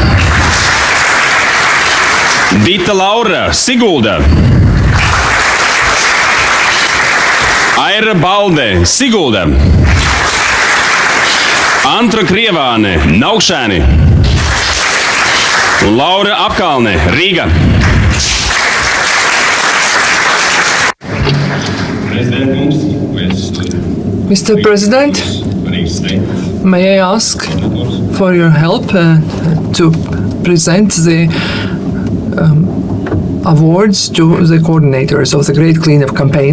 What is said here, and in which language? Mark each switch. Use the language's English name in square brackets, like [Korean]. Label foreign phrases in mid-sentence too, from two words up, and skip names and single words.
[Latvian] Dita Laura, Sigulda. Aira Balde, Sigulda. Antra Krievāne, Naukšēni. Un Laura Apkalne, Rīga. [English] Mr. President, may I ask for your help to present the awards to the coordinators of the Great Cleanup Campaign?